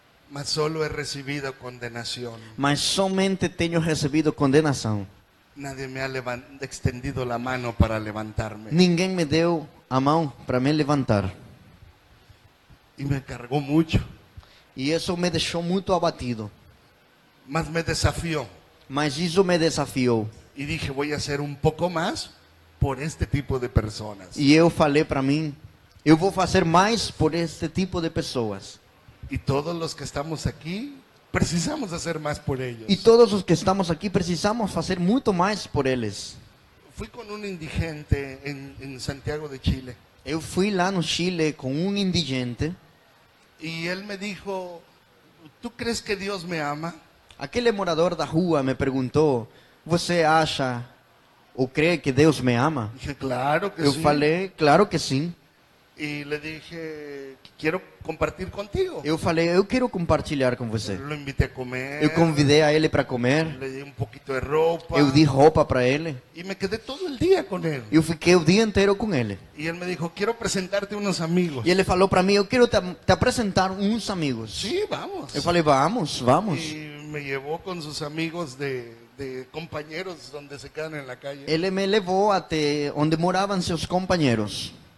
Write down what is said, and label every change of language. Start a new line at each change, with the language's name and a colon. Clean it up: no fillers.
Spanish: mas solo he recibido condenación.
Portuguese: Mas somente tenho recebido condenação.
Spanish: Nadie me ha extendido la mano para levantarme.
Portuguese: Ninguém me deu a mão para me levantar.
Spanish: Y me cargó mucho,
Portuguese: E isso me deixou muito abatido.
Spanish: mas me desafió.
Portuguese: Mas isso me desafiou.
Spanish: Y dije, voy a hacer un poco más por este tipo de personas.
Portuguese: E eu falei para mim, eu vou fazer mais por este tipo de pessoas.
Spanish: Y todos los que estamos aquí, precisamos hacer más por ellos.
Portuguese: E todos os que estamos aqui precisamos fazer muito mais por eles.
Spanish: Fui con un indigente en Santiago de Chile.
Portuguese: Eu fui lá no Chile com um indigente.
Spanish: Y él me dijo, ¿tú crees que Dios me ama?
Portuguese: Aquele morador da rua me perguntou, você acha ou crê que Deus me ama?
Spanish: Dije, claro que
Portuguese: Eu
Spanish: sí.
Portuguese: falei, claro que sim.
Spanish: Y le dije, quiero compartir contigo.
Portuguese: Eu falei, eu quero compartilhar com você.
Spanish: Lo invité a comer.
Portuguese: Eu convidei a ele para comer.
Spanish: Le di un poquito de ropa.
Portuguese: Eu di roupa para ele.
Spanish: Y me quedé todo el día con él.
Portuguese: Eu fiquei o dia inteiro com ele.
Spanish: Y él me dijo, quiero presentarte unos amigos.
Portuguese: E ele falou para mim, eu quero te apresentar uns amigos.
Spanish: Sí, vamos.
Portuguese: Eu falei, vamos, vamos.
Spanish: Y me llevó con sus amigos de de compañeros donde se quedan en la calle.
Portuguese: Ele me levou até onde moravam seus companheiros.